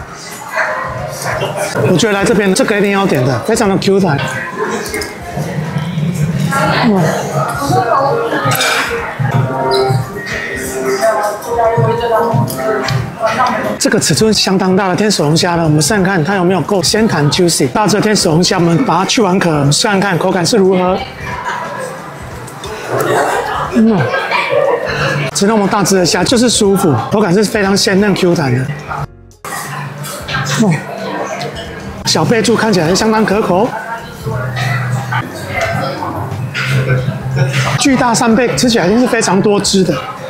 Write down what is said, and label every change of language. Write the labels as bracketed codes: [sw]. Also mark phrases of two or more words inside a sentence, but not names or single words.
[zh] 我覺得來這邊這個一定要點的，非常的 Q 彈。這個尺寸相當大的天使龍蝦呢，我們試看看它有沒有夠鮮彈 juicy。大隻的天使龍蝦，我們把它去完殼，我們試看看口感是如何。吃那麼大隻的蝦就是舒服，口感是非常鮮嫩 Q 彈的。小貝柱看起來是相當可口。巨大扇貝吃起來一定是非常多汁的。